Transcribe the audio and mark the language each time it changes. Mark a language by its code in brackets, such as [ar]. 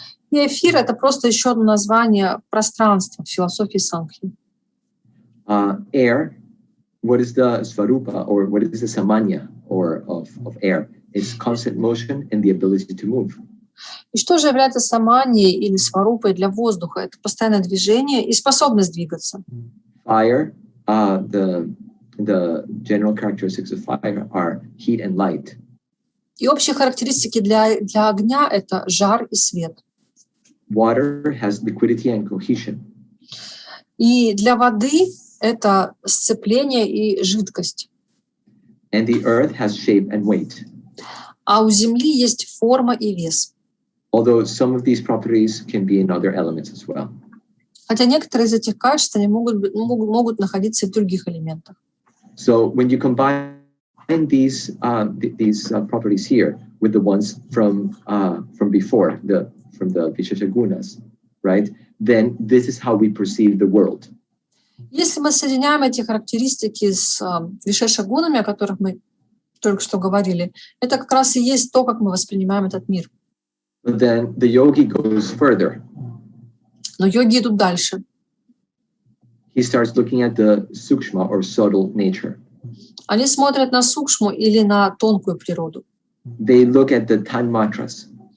[ru] И эфир — это просто еще одно название пространства в философии Санхи. [en] Air, what is the svarupa, or what is the samanya of air? It's constant motion and the ability to move. [ru] И что же является саманьей или сварупой для воздуха? Это постоянное движение и способность двигаться. [en] Fire, the general characteristics of fire are heat and light. [ru] И общие характеристики для огня — это жар и свет. [en] Water has liquidity and cohesion. [ru] И для воды это сцепление и жидкость. [en] And the earth has shape and weight. [ru] А у Земли есть форма и вес. [en] Although some of these properties can be in other elements as well. [ru] Хотя некоторые из этих качеств они могут находиться и в других элементах. [en] So when you combine these properties here with the ones from before, from the Visheshagunas, right? Then this is how we perceive the world. [ru] Если мы соединяем эти характеристики с вишешагунами, о которых мы только что говорили, это как раз и есть то, как мы воспринимаем этот мир. [en] But then the yogi goes further. [ru] Но йоги идут дальше. [en] He starts looking at the sukshma or subtle nature. [ru] Они смотрят на сукшму или на тонкую природу. [en] They look at the tан-матрас.